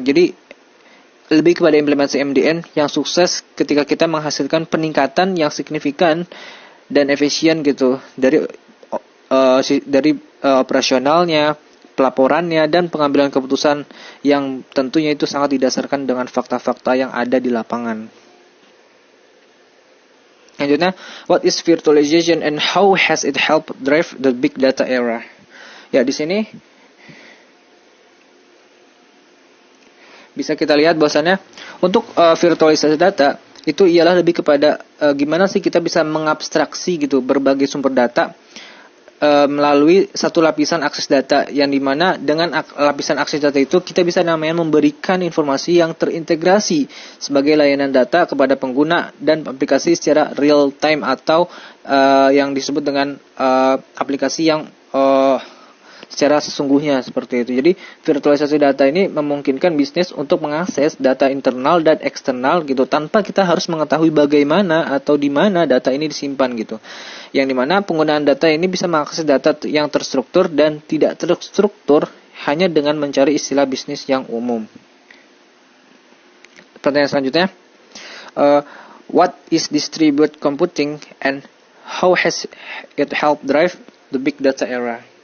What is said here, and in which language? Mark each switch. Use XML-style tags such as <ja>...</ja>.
<id>Jadi lebih kepada implementasi MDM yang sukses ketika kita menghasilkan peningkatan yang signifikan dan efisien gitu dari operasionalnya, pelaporannya dan pengambilan keputusan yang tentunya itu sangat didasarkan dengan fakta-fakta yang ada di lapangan. Selanjutnya,</id> <en>what is virtualization and how has it helped drive the big data era?</en> <id>Ya, di sini bisa kita lihat bahwasannya untuk virtualisasi data itu ialah lebih kepada gimana sih kita bisa mengabstraksi gitu berbagai sumber data melalui satu lapisan akses data, yang dimana dengan lapisan akses data itu kita bisa namanya memberikan informasi yang terintegrasi sebagai layanan data kepada pengguna dan aplikasi secara real time atau yang disebut dengan aplikasi yang secara sesungguhnya seperti itu. Jadi virtualisasi data ini memungkinkan bisnis untuk mengakses data internal dan eksternal gitu tanpa kita harus mengetahui bagaimana atau di mana data ini disimpan gitu. Yang dimana penggunaan data ini bisa mengakses data yang terstruktur dan tidak terstruktur hanya dengan mencari istilah bisnis yang umum. Pertanyaan selanjutnya,</id> <en>what is distributed computing and how has it helped drive the big data era?</en>